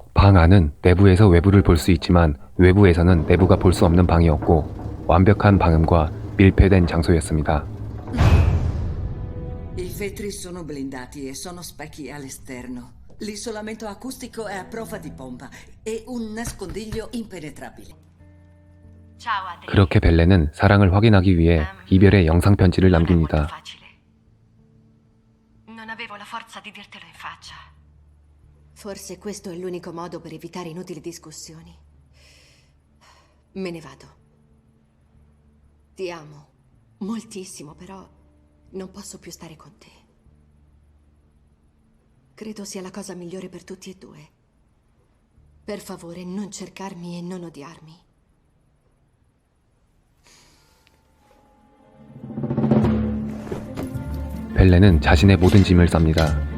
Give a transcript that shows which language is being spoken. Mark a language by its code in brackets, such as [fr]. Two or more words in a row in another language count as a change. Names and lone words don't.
[ko] 방 안은 내부에서 외부를 볼 수 있지만 외부에서는 내부가 볼 수 없는 방이었고 완벽한 방음과 밀폐된 장소였습니다. [it] I vetri sono blindati e sono specchi all'esterno. L'isolamento acustico è a prova di bomba e un nascondiglio impenetrabile. Ciao, Adri. [ko] 그렇게 벨렌은 사랑을 확인하기 위해 이별의 영상 편지를 [it] Non è molto [ko] 남깁니다. [it] facile. Non avevo la forza di dirtelo in faccia. Forse questo è l'unico modo per evitare inutili discussioni. Me ne vado. Ti amo moltissimo, però non posso più stare con te. Credo sia la cosa migliore per tutti e due. Per favore, non cercarmi e non odiarmi. [ko] 벨렌은 자신의 모든 짐을 쌉니다.